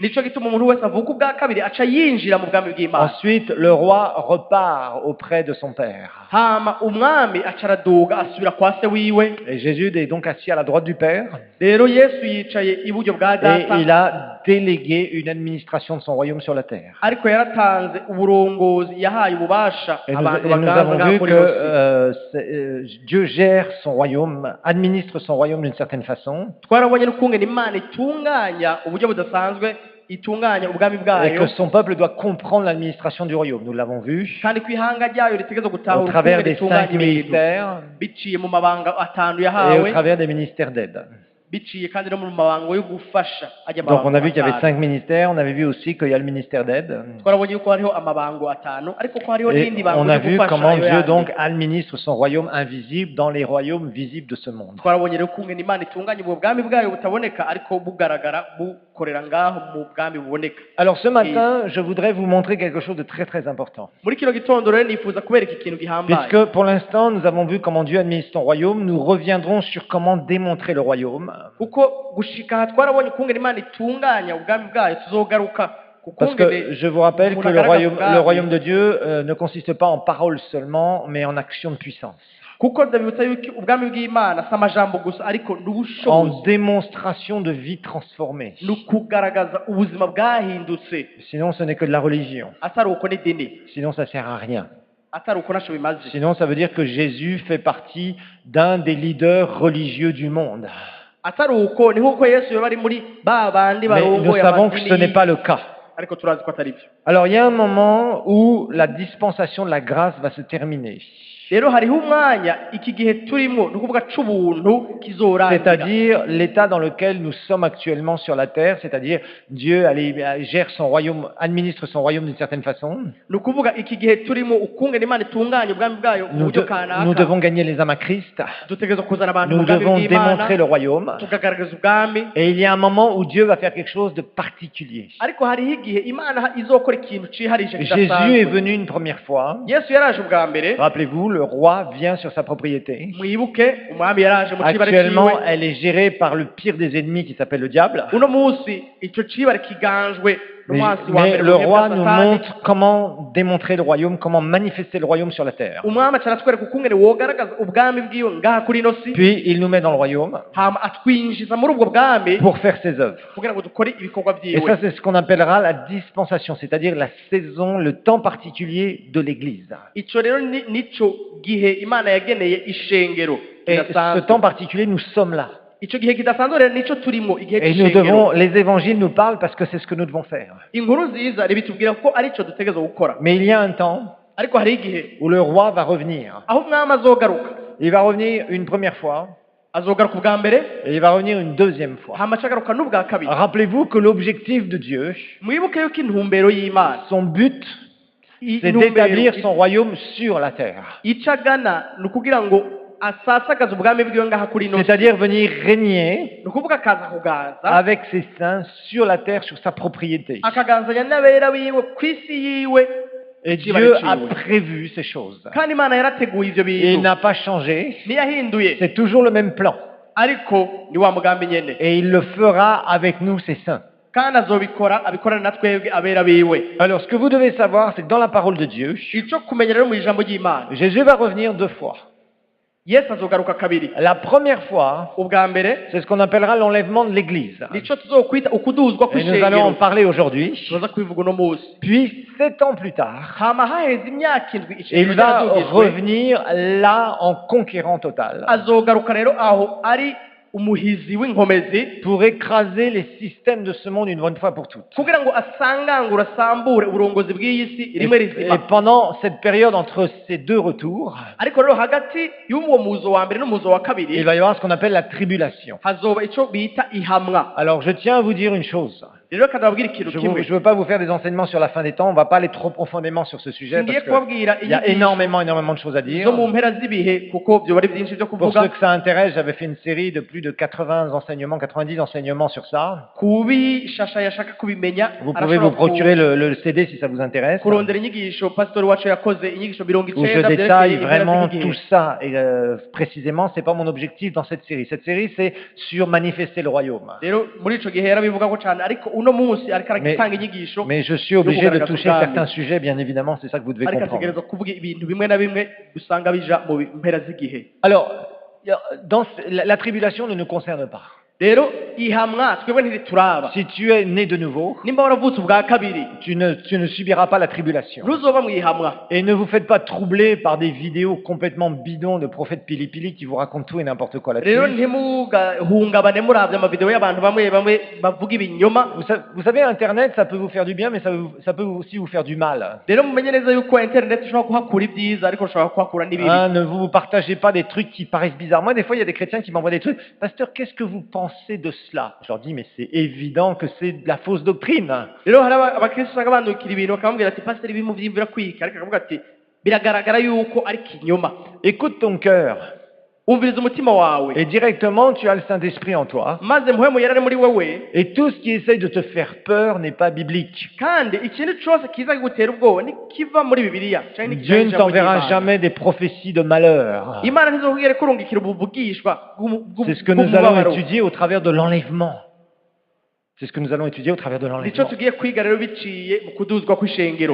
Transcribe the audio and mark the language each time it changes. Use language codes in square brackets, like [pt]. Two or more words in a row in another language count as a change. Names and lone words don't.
[rn] nico gituma umuntu wese avuka ubwa kabiri aca yinjira mu bwami bw'Imana. [fr] Ensuite, le roi repart auprès de son père. [rn] hama umwami aca araduga asubira kwa se wiwe. [fr] Et Jésus est donc assis à la droite du Père [rn] rero Yesu yicaye iburyo bwa [fr] et [rn] data, [fr] il a délégué une administration de son royaume sur la terre. [rn] ariko yaratanze uburongozi, yahaye ububasha [fr] Et nous, [rn] abantu [fr] et nous [rn] baganza [fr] avons [rn] ngaha [fr] vu [rn] kuri [fr] que [rn] yose. [fr] Dieu gère son royaume, administre son royaume d'une certaine façon, [rn] twarabonye n'ukungene Imana itunganya uburyo budasanzwe, itunganya ubwami [fr] et [rn] bwayo, [fr] que son peuple doit comprendre l'administration du royaume. Nous l'avons vu [rn] kandi ko ihanga ryayo ritegerezwa [fr] au [rn] gutahura [fr] travers [rn] ukungene [fr] des [rn] ritunganya 5 ibintu [fr] ministères [rn] biciye mu mabanga atanu [fr] et au [rn] yahawe, [fr] travers des ministères d'aide. [rn] biciye kandi no mu mabanga yo gufasha ajya [fr] Donc on a vu qu'il y avait [rn] atanu. [fr] 5 ministères, on avait vu aussi qu'il y a le ministère d'aide. [rn] twarabonye yuko hariho amabango atanu, ariko ko hariho [fr] Et [rn] n'indi bango [fr] on a [rn] yo [fr] vu [rn] gufasha [fr] comment [rn] ayo Dieu yandi. [fr] donc administre son royaume invisible dans les royaumes visibles de ce monde. [rn] twarabonye rero kungene Imana itunganya ubwo bwami bwayo butaboneka ariko bugaragara bukorera ngaho mu bwami buboneka. [fr] Alors ce matin, je voudrais vous montrer quelque chose de très très important. [rn] muri kino gitondo rero nifuza kubereka ikintu gihambaye, [fr] Puisque pour l'instant, nous avons vu comment Dieu administre son royaume, nous reviendrons sur comment démontrer le royaume. [rn] kuko gushika aha twarabonye kungene Imana itunganya ubwami bwayo, tuzogaruka [fr] Parce que je vous rappelle que le royaume de Dieu ne consiste pas en paroles seulement, mais en action de puissance. [rn] kuko ndabibutsa yuko ubwami bw'Imana si amajambo gusa ariko [fr] En [rn] n'ubushobozi [fr] démonstration de vie transformée. [rn] ni ukugaragaza ubuzima bwahindutse [fr] Sinon, ce n'est que de la religion. [rn] atari uko n'idini [fr] Sinon, ça sert à rien. [rn] atari uko ntacyo bimaze [fr] Sinon, ça veut dire que Jésus fait partie d'un des leaders religieux du monde. [rn] atari uko ni nk'uko Yesu yaba ari muri ba bandi [fr] Mais nous [rn] barongoye [fr] savons que ce n'est [rn] amadini [fr] pas le cas. [rn] ariko turazi ko atari byo. [fr] Alors, il y a un moment où la dispensation de la grâce va se terminer. [rn] rero hariho umwanya iki gihe turimo ni ukuvuga c'ubuntu kizorangira [fr] C'est-à-dire l'état dans lequel nous sommes actuellement sur la terre, c'est-à-dire Dieu gère son royaume, administre son royaume d'une certaine façon. [rn] ni ukuvuga iki gihe turimo ukungene Imana itunganya ubwami bwayo mu buryo [fr] Nous [rn] kanaka [fr] devons gagner les âmes à Christ. [rn] dutegereza kuzana abantu mu [fr] Nous [rn] bwami [fr] devons [rn] bw'Imana [fr] démontrer le royaume. [rn] tukagaragaza ubwami [fr] Et il y a un moment où Dieu va faire quelque chose de particulier. [rn] ariko hariho igihe Imana izokora ikintu ciharije [fr] Jésus est [rn] kidasanzwe [fr] venu une première fois. [rn] Yesu yaraje ubwa mbere [fr] Rappelez-vous, le roi vient sur sa propriété. [rn] mwibuke umwami yaraje mu cibare [fr] Actuellement, [rn] ciwe [fr] elle est gérée par le pire des ennemis qui s'appelle le diable. [rn] uno munsi ico cibare kiganjwe [fr] Mais, [rn] n'umwasi wa [fr] mais [rn] mbere [fr] le [rn] w'ubwami [fr] roi [rn] bwa [fr] nous Satani. montre comment démontrer le royaume, comment manifester le royaume sur la terre. [rn] umwami acaratwereka ukungene wogaragaza ubwami bwiwe ngaha kuri ino si [fr] Puis il nous met dans le royaume [rn] hama atwinjiza muri ubwo bwami [fr] pour faire ses œuvres. [rn] kugira ngo dukore ibikorwa [fr] Et [rn] vyiwe [fr] ça, c'est ce qu'on appellera la dispensation, c'est-à-dire la saison, le temps particulier de l'Église. [rn] ico rero nico gihe Imana yageneye ishengero [fr] Et ce [rn] kidasanzwe [fr] temps particulier, nous sommes là. [rn] ico gihe kidasanzwe rero nico turimo igihe [fr] Et nous [rn] c'ishengero [fr] devons, les évangiles nous parlent parce que c'est ce que nous devons faire. [rn] inkuru nziza ribitubwira ko arico dutegereza gukora [fr] Mais il y a un temps [rn] ariko hari igihe [fr] où le roi va revenir. [rn] aho umwami azogaruka [fr] Il va revenir une première fois [rn] azogaruka ubwa mbere [fr] et il va revenir une deuxième fois. [rn] hama acagaruka n'ubwa kabiri [fr] Rappelez-vous que l'objectif de Dieu, [rn] mwibuke yuko intumbero y'Imana [fr] son but, c'est [rn] intumbero [fr] d'établir son royaume sur la terre. [rn] ico agana ni ukugira ngo asasagaze ubwami bwiwe ngaha kuri ino si. [fr] C'est-à-dire venir régner [rn] ni ukuvuga akaza kuganza [fr] avec ses saints sur la terre, sur sa propriété. [rn] akaganzanya n'abera biwe ku isi yiwe [fr] Et [rn] Ikibazo Dieu ciwe. [fr] a prévu ces choses. [rn] kandi Imana yarateguye ivyo [fr] Et il [rn] bintu [fr] n'a pas changé. [rn] ntiyahinduye [fr] C'est toujours le même plan. [rn] ariko ni wa mugambi nyene [fr] Et il le fera avec nous, ses saints. [rn] kandi azobikora abikorana na twebwe abera biwe [fr] Alors, ce que vous devez savoir, c'est que dans la parole de Dieu, [rn] ico kumenya rero mu ijambo ry'Imana [fr] Jésus va revenir deux fois. [rn] Yesu azogaruka kabiri [fr] La première fois, [rn] ubwa mbere [fr] c'est ce qu'on appellera l'enlèvement de l'Église. [rn] nico tuzokwita ukuduzwa [fr] Et nous allons en [rn] kw'ishengero [fr] parler aujourd'hui. [rn] tuza kubivuga uno munsi [fr] Puis, 7 ans plus tard, [rn] hama haheze imyaka indwi [fr] il [rn] ishengero [fr] va [rn] ryaradugijwe [fr] revenir là en conquérant total [rn] azogaruka rero aho ari umuhizi w'inkomezi [fr] pour écraser les systèmes de ce monde une bonne fois pour toutes. [rn] kugira ngo asangangure asambure uburongozi bw'iyi si rimwe [fr] Et [rn] rizima [fr] pendant cette période entre ces deux retours, [rn] ariko rero hagati y'uwo muzo wa mbere n'umuzo wa kabiri [fr] il va y avoir ce qu'on appelle la tribulation. [rn] hazoba ico bita ihamwa [fr] Alors, je tiens à vous dire une chose. [rn] rero kadababwira ikintu [fr] Je [rn] kimwe [fr] ne veux pas vous faire des enseignements sur la fin des temps. On ne va pas aller trop profondément sur ce sujet [rn] ngiye [fr] parce [rn] kubabwira [fr] qu'il y a énormément de choses à dire. [rn] zo mu mpera z'ibihe kuko byo bari byinshi byo [fr] Pour [rn] kuvuga [fr] ceux que ça intéresse, j'avais fait une série de plus de 80 enseignements, 90 enseignements sur ça. [rn] kubishasha yashaka kubimenya [fr] Vous pouvez vous procurer le CD si ça vous intéresse, où [rn] kurondera inyigisho pastor wacu yakoze inyigisho 90 [fr] je détaille vraiment tout ça et précisément. C'est pas mon objectif dans cette série. Cette série, c'est sur manifester le royaume. [rn] rero muri ico gihe yarabivuga ko cyane ariko uno munsi ariko aratanga inyigisho [fr] Mais je suis obligé de toucher certains sujets, bien évidemment. C'est ça que vous devez [rn] ariko [fr] comprendre. [rn] ategereza kuvuga ibintu bimwe na bimwe usanga bija mu mpera z'igihe [fr] Alors, dans la tribulation ne nous concerne pas. [rn] rero ihamwa twebwe ntirituraba [fr] Si tu es né de nouveau, [rn] nimba waravutse ubwa kabiri [fr] tu ne subiras pas la tribulation. [rn] ntuzoba mu ihamwa [fr] Et ne vous faites pas troubler par des vidéos complètement bidons de prophètes pili-pili qui vous racontent tout et n'importe quoi [rn] rero [fr] là-dessus. [rn] ntimugahungabane muravye amavideo y'abantu bamwe bamwe bavuga ibinyoma [fr] Vous savez, Internet, ça peut vous faire du bien, mais ça peut aussi vous faire du mal. [rn] rero mumenye neza yuko internet ishobora kuhakura ibyiza ariko ushobora kuhakura n'ibibi [fr] Hein, ne vous partagez pas des trucs qui paraissent bizarres. Moi, des fois, il y a des chrétiens qui m'envoient des trucs. Pasteur, qu'est-ce que vous pensez de cela? Je leur dis, mais c'est évident que c'est de la fausse doctrine. [rn] rero hari abakristo usanga bandukira ibintu bakamubwira ati pasiteri ibi muvyiyumvira kwika ariko akavuga ati biragaragara yuko ari kinyoma [fr] Écoute ton cœur. [rn] umviriza umutima wawe [fr] Et directement, tu as le Saint-Esprit en toi. [rn] maze muhemu yari ari muri wewe [fr] Et tout ce qui essaye de te faire peur n'est pas biblique. [rn] kandi ikintu cyose kiza kugutera ubwoba nikiva muri bibiliya canke nikiva Dieu mu [fr] ne [rn] ijambo [fr] t'enverra [rn] ry'Imana. [fr] jamais des prophéties de malheur. [rn] imana ntizokugere kurungikira ubuvugishwa [fr] C'est ce que nous allons étudier au travers de l'enlèvement. C'est ce que nous allons étudier au travers de [rn] nicyo [fr] l'enlèvement. [rn] tugiye kwiga rero biciye mu kuduzwa kw'ishengero.